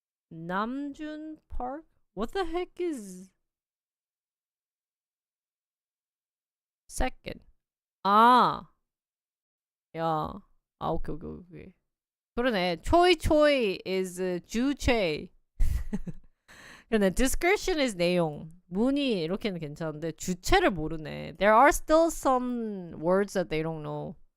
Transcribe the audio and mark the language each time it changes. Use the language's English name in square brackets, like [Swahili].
[English] 남준 Park? What the heck is second? 야. [Korean] 오케이. 그러네. 초이 is 주체. 그러네. [English] Description is 내용. [Korean] 문의 이렇게는 괜찮은데 주체를 모르네. [English] There are still some words that they don't know.